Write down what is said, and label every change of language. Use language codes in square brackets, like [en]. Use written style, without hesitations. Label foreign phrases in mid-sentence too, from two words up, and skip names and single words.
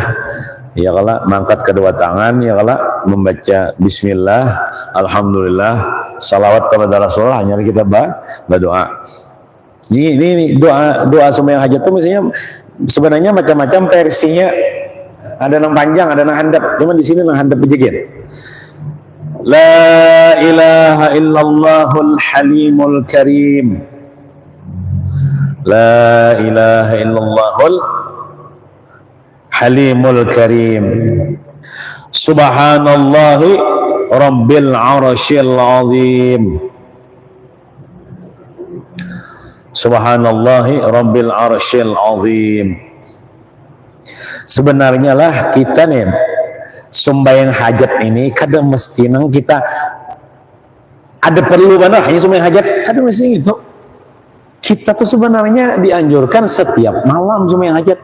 [id] Ya kalau mengangkat kedua tangan, ya kalau membaca bismillah, alhamdulillah, salawat kepada Rasulullah, hanya kita berdoa. Ini doa sembahyang hajat itu misalnya sebenarnya macam-macam versinya. [bjn] Ada yang panjang, ada yang handap. Cuma di sini yang handap aja. [ar] لا إله إلا الله الحليم الكريم. لا إله إلا الله الحليم الكريم. سبحان الله رب العرش العظيم. سبحان الله رب العرش العظيم. [bjn] Sebenarnya lah kita nih sembahyang hajat ini kadang mesti nang kita ada perlu mana hanya sembahyang hajat, kadang mesti itu kita tuh sebenarnya dianjurkan setiap malam sembahyang hajat.